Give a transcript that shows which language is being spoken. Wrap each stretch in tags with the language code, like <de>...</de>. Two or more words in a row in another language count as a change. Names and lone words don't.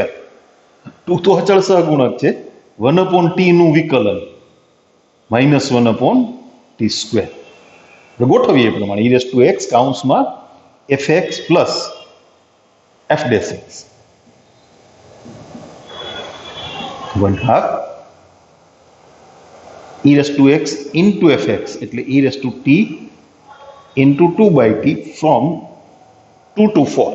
<gu>2 તો અચળ સહગુણક છે. 1/t નું વિકલન -1/t². ગોઠવીએ એ પ્રમાણે e⁻x કૌંસમાં fx પ્લસ f'(x) 1/2 e⁻x into fx એટલે e⁻t into 2/t from 2 to 4.</gu>